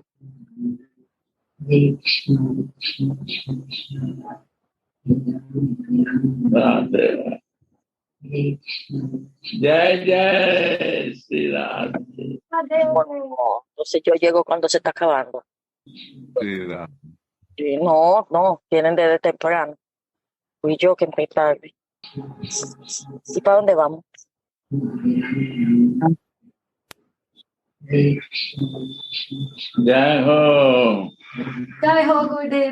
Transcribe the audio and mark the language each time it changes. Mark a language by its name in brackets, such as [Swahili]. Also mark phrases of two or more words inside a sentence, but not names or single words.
[Hindi] जय श्री राम. [Spanish] Entonces yo llego cuando se está acabando. Sí, Sí, no, vienen desde temprano. Fui yo que empecé tarde. ¿Y para dónde vamos? [Hindi] जय हो. जय हो, गुरुदेव.